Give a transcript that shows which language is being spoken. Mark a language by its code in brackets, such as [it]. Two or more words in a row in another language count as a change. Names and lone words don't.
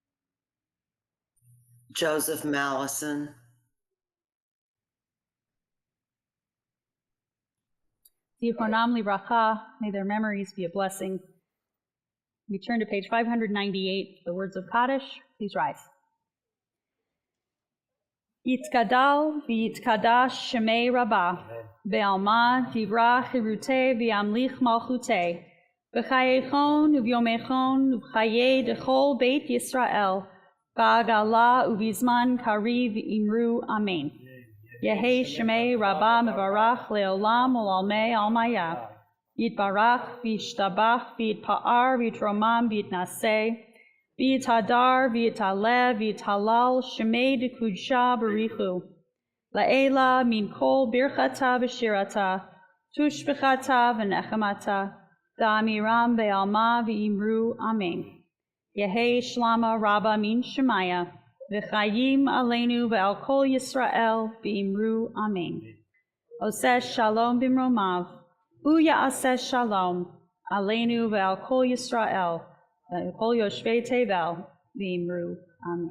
[en] Joseph Mallison. [he] זכרונם לברכה, [en] may their memories be a blessing. We turn to page 598, the words of Kaddish. Please rise. [arc] יתגדל ויתקדש שמה רבא בעלמא די ברא כרעותה וימליך מלכותה בחייכון וביומיכון ובחיי דכל בית ישראל, בעגלא ובזמן קריב אמרו אמן. יהא שמה רבא מברך לעלם ולעלמי עלמיא יתברך וישתבח ויתפאר ויתרומם ויתנשא ויתהדר ויתעלה ויתהלל שמה דקודשא בריך הוא לעלא מן כל ברכתא ושירתא תשבחתא ונחמתא דאמירן בעלמא ואמרו אמן. יהא שלמא רבא מן שמיא, [he] וחיים עלינו ועל כל ישראל [arc] ואמרו אמן. [he] עושה שלום במרומיו ויעשה שלום עלינו ועל כל ישראל כל יושבי תבל ואמרו אמן.